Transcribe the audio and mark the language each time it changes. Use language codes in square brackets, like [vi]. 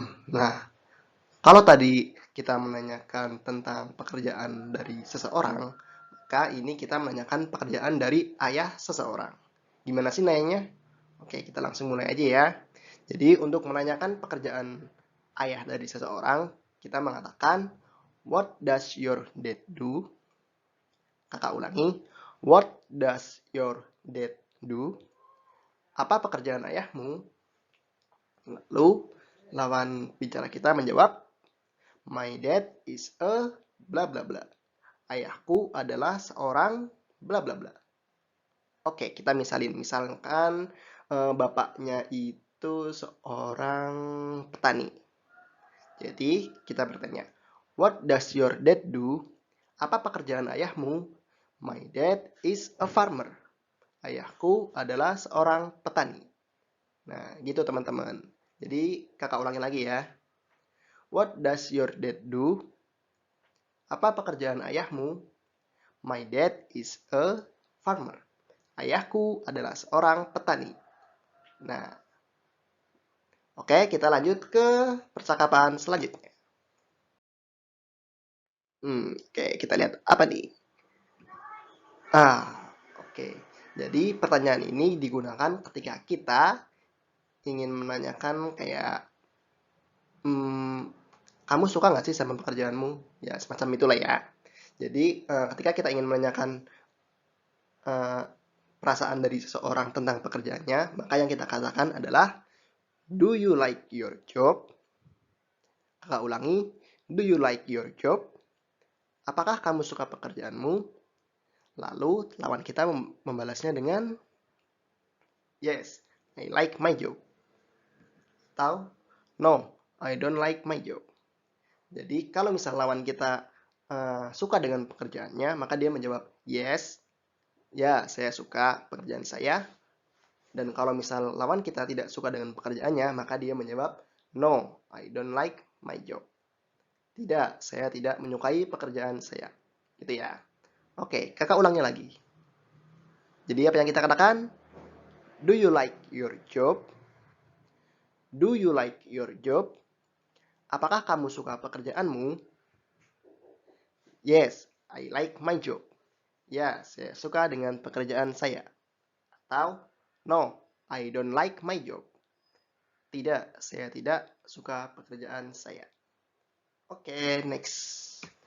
[id] Nah, kalau tadi kita menanyakan tentang pekerjaan dari seseorang, maka ini kita menanyakan pekerjaan dari ayah seseorang. Gimana sih nanyanya? Oke, kita langsung mulai aja ya. Jadi, untuk menanyakan pekerjaan ayah dari seseorang, kita mengatakan, [en] what does your dad do? [id] Kakak ulangi, [en] what does your dad do? [id] Apa pekerjaan ayahmu? Lalu, lawan bicara kita menjawab, [en] my dad is a bla bla bla. [id] Ayahku adalah seorang bla bla bla. Oke, kita misalkan bapaknya itu seorang petani. Jadi, kita bertanya, [en] what does your dad do? [id] Apa pekerjaan ayahmu? [en] My dad is a farmer. [id] Ayahku adalah seorang petani. Nah, gitu teman-teman. Jadi, kakak ulangi lagi ya. [en] What does your dad do? [id] Apa pekerjaan ayahmu? [en] My dad is a farmer. [id] Ayahku adalah seorang petani. Nah, oke, kita lanjut ke percakapan selanjutnya. Oke, kita lihat apa nih? Oke. Jadi pertanyaan ini digunakan ketika kita ingin menanyakan kayak, kamu suka nggak sih sama pekerjaanmu? Ya, semacam itulah ya. Jadi, ketika kita ingin menanyakan eh, perasaan dari seseorang tentang pekerjaannya, maka yang kita katakan adalah, [en] do you like your job? [id] Kakak ulangi, [en] do you like your job? [id] Apakah kamu suka pekerjaanmu? Lalu lawan kita membalasnya dengan, [en] yes, I like my job. Atau, no, I don't like my job. [id] Jadi kalau misal lawan kita suka dengan pekerjaannya, maka dia menjawab, yes, ya saya suka pekerjaan saya. Dan kalau misal lawan kita tidak suka dengan pekerjaannya, maka dia menjawab, [en] no, I don't like my job. [id] Tidak, saya tidak menyukai pekerjaan saya. Gitu ya. Oke, kakak ulangi lagi. Jadi apa yang kita katakan? [en] Do you like your job? Do you like your job? [id] Apakah kamu suka pekerjaanmu? [en] Yes, I like my job. [id] Ya, saya suka dengan pekerjaan saya. [en] Atau, no, I don't like my job. [id] Tidak, saya tidak suka pekerjaan saya. Oke, next.